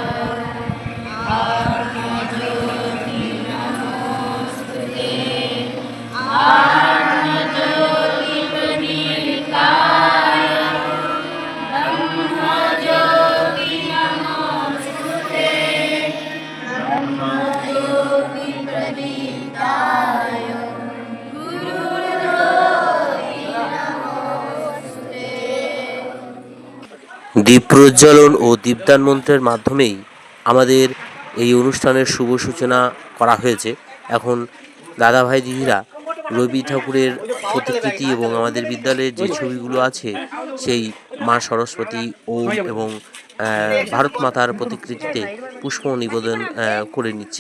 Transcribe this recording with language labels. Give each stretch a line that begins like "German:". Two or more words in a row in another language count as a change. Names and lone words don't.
Sanskrit: आत्मज्योति नमोस्तुते आत्मज्योति प्रदीप्ताय ब्रह्मज्योति नमोस्तुते ब्रह्मज्योति प्रदीप्ताय गुरुज्योति नमोस्तुते।
Bangla: দীপ প্রজ্বলন ও দীপদান মন্ত্রের মাধ্যমেই আমাদের এই অনুষ্ঠানের শুভ সূচনা করা হয়েছে। এখন দাদাভাই দিদিরা রবি ঠাকুরের প্রতিকৃতি এবং আমাদের বিদ্যালয়ের যে ছবিগুলো আছে সেই মা সরস্বতী, ওম এবং ভারত মাতার প্রতিকৃতিতে পুষ্প নিবেদন করে নিচ্ছে।